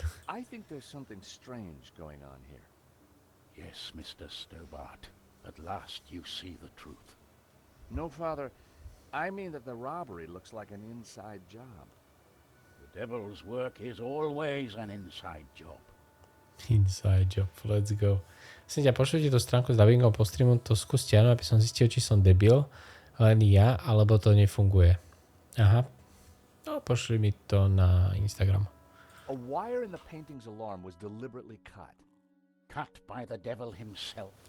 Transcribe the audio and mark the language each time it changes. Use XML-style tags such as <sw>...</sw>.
<en>I think there's something strange going on here. Yes, Mr. Stobart. At last you see the truth. No, Father. I mean that the robbery looks like an inside job. The devil's work is always an inside job. Inside job, let's go.</en> <sk>Prosím ťa, pošlite tú stránku s dubbingom po streamu, to skúste, áno, aby som zistil, či som debil, len ja, alebo to nefunguje. Aha. No, pošli mi to na Instagram.</sk> <en>A wire in the painting's alarm was deliberately cut. Cut by the devil himself.</en>